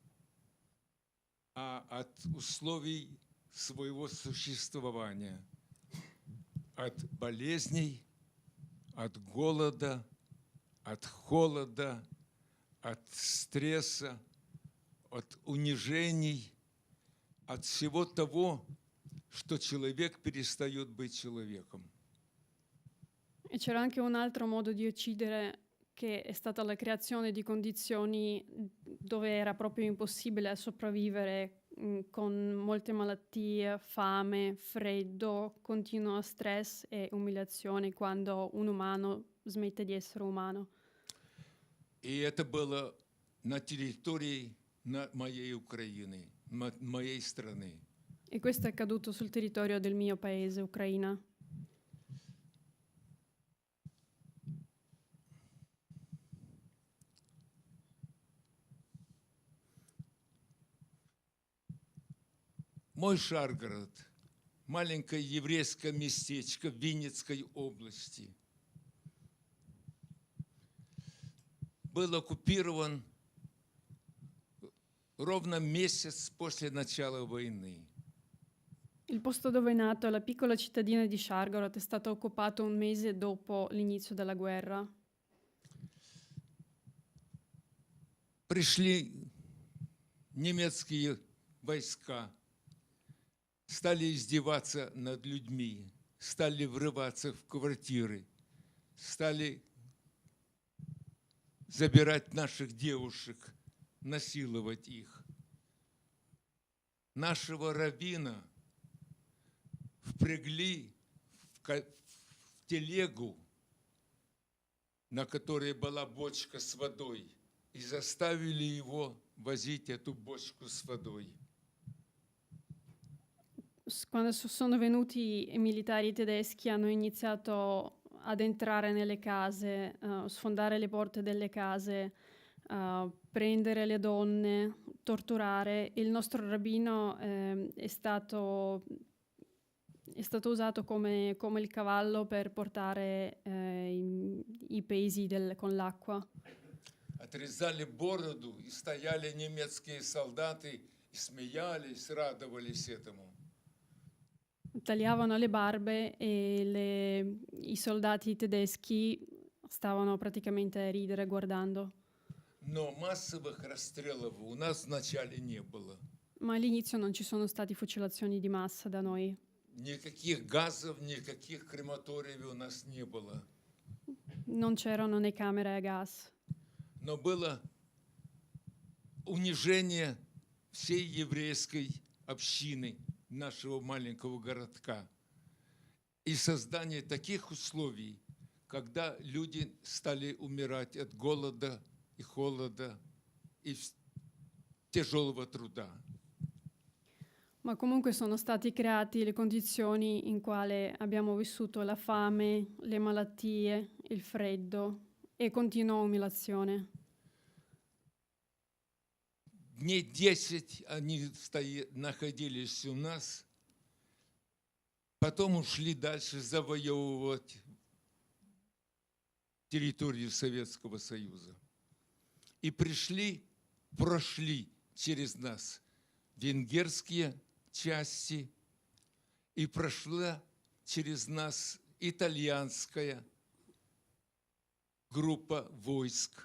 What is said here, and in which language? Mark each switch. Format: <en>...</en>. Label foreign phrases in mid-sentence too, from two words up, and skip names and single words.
<ru>а от условий своего существования, от болезней, от голода, от холода, от стресса, от унижений, от всего того, что человек перестает быть человеком.</ru> <it>E c'era anche un altro modo di uccidere, che è stata la creazione di condizioni dove era proprio impossibile sopravvivere, con molte malattie, fame, freddo, continuo stress e umiliazione quando un umano smette di essere umano.</it> <ru>И это было на территории моей Украины, моей страны.</ru> <it>E questo è accaduto sul territorio del mio paese, Ucraina.</it> <ru>Мой Шаргород, маленькое еврейское местечко в Винницкой области. был оккупирован ровно месяц после начала войны.</ru> <it>Il posto dove è nato, la piccola cittadina di Shargorod, è stato occupato un mese dopo l'inizio della guerra.</it> <ru>Пришли немецкие войска, стали издеваться над людьми, стали врываться в квартиры, стали забирать наших девушек, насиловать их. Нашего раввина впрягли в телегу, на которой была бочка с водой, и заставили его возить эту bocca с водой.</ru> <it>Quando sono venuti i militari tedeschi hanno iniziato ad entrare nelle case, sfondare le porte delle case, prendere le donne, torturare. Il nostro rabbino è stato usato come il cavallo per portare i pesi con l'acqua.</it> <ru>Отрезали бороду, и стояли немецкие солдаты, и смеялись, радовались этому.</ru> <it>Tagliavano le barbe e i soldati tedeschi stavano praticamente a ridere guardando.</it> <ru>Но массовых расстрелов у нас вначале не было.</ru> <it>Ma all'inizio non ci sono stati fucilazioni di massa da noi.</it> <ru>Никаких газов, никаких крематориев у нас не было.</ru> <it>Non c'erano né camere a gas.</it> <ru>Но было унижение всей еврейской общины нашего маленького городка и создание таких условий, когда люди стали умирать от голода и холода и тяжелого труда.</ru> <it>Ma comunque sono stati creati le condizioni in quale abbiamo vissuto la fame, le malattie, il freddo e continua umiliazione.</it> <ru>Дней 10 они находились у нас, потом ушли дальше завоевывать территорию Советского Союза. И прошли через нас венгерские части, и прошла через нас итальянская группа войск.</ru>